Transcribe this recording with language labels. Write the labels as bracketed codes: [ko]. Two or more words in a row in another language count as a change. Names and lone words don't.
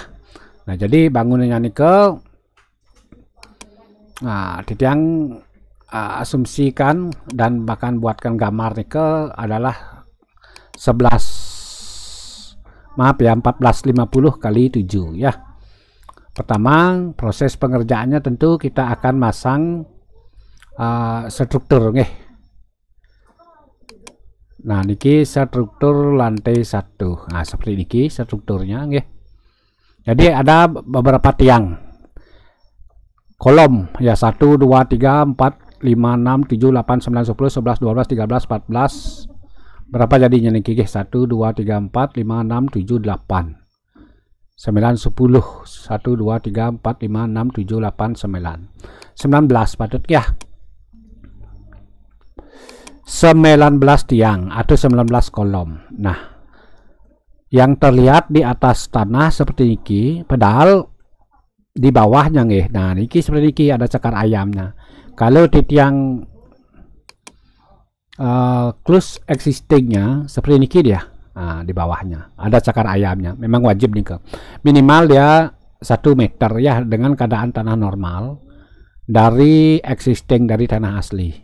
[id] Nah, jadi bangunannya nikel, Titiang asumsikan dan bahkan buatkan gambar nikel adalah 1450 kali 7, ya. Pertama, proses pengerjaannya tentu kita akan masang struktur, nggih. Nah, niki struktur lantai 1. Nah, seperti niki strukturnya, nggih. Jadi ada beberapa tiang kolom, ya, 1 2 3 4 5 6 7 8 9 10 11 12 13 14. Berapa jadinya [ban] niki, nggih? [id] 1 2 3 4 5 6 7 8 9 10 1 2 3 4 5 6 7 8 9 19 patut, ya. 19 tiang atau 19 kolom. Nah, yang terlihat di atas tanah seperti niki, padahal di bawahnya, nggih. Nah, niki seperti niki ada cakar ayamnya. Kalau Titiang [en] close existingnya [id] seperti niki dia. Nah, di bawahnya ada cakar ayamnya. Memang wajib nih, minimal dia 1 meter, ya, dengan keadaan tanah normal dari existing, dari tanah asli.